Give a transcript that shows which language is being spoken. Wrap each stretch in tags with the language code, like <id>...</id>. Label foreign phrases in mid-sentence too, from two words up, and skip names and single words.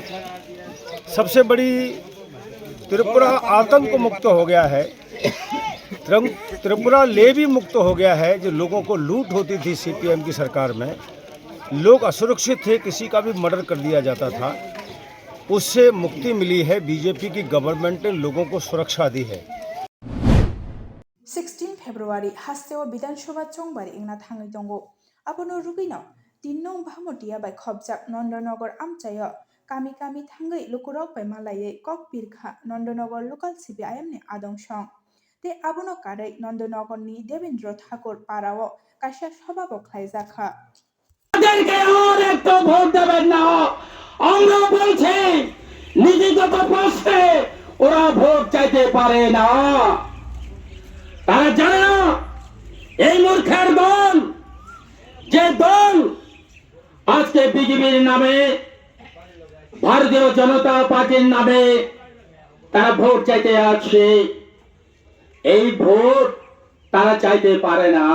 <hi>सबसे बड़ी त्रिपुरा आतंक मुक्त हो गया है, त्रिपुरा ले भी मुक्त हो गया है। जो लोगों को लूट होती थी सीपीएम की सरकार में, लोग असुरक्षित थे, किसी का भी मर्डर कर दिया जाता था, उससे मुक्ति मिली है। बीजेपी की गवर्नमेंट ने लोगों को सुरक्षा दी है।</hi> <trp>16 फेब्रुआरी हास्तेव विधानसभा चौंबारी इंगना थांगै दंगो abono rugino 3 nong bhamotia bai khobjak Nandanagar amchayo kami kami thangai lukurok bai malaye kok pirkha Nandanagar local CPIM ni adongsong te abono karai Nandanagar ni Devendra Thakur parao kaisa sababo khlaijaka</trp> <bn>তাদেরকে আর একটা ভোট দেবেন না। আমরা বলছি নীতিগত প্রশ্নে ওরা ভোট চাইতে পারে না। তারা জানে না এই মূর্খের দল, যে দল আজকে বিজেপির নামে, ভারতীয় জনতা পার্টির নামে তারা ভোট চাইতে আসছে, এই ভোট তারা চাইতে পারে না।</bn>